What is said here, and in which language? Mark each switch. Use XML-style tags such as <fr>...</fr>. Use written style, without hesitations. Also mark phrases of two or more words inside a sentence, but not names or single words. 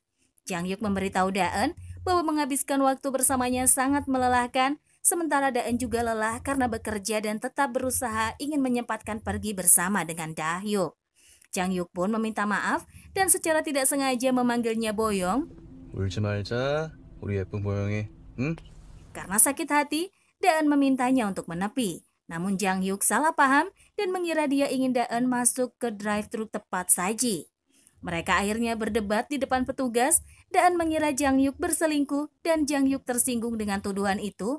<id>Jang Yuk memberitahu Daen bahwa menghabiskan waktu bersamanya sangat melelahkan, sementara Daen juga lelah karena bekerja dan tetap berusaha ingin menyempatkan pergi bersama dengan Da Hyuk. Jang Yuk pun meminta maaf dan secara tidak sengaja memanggilnya Boyong.</id> <ko>울지 말자, 우리 예쁜 보영이, 응?</ko> <id>Karena sakit hati, Daen memintanya untuk menepi. Namun Jang Hyuk salah paham dan mengira dia ingin Daen masuk ke drive-thru tepat saji. Mereka akhirnya berdebat di depan petugas. Daen mengira Jang Hyuk berselingkuh dan Jang Hyuk tersinggung dengan tuduhan itu.</id>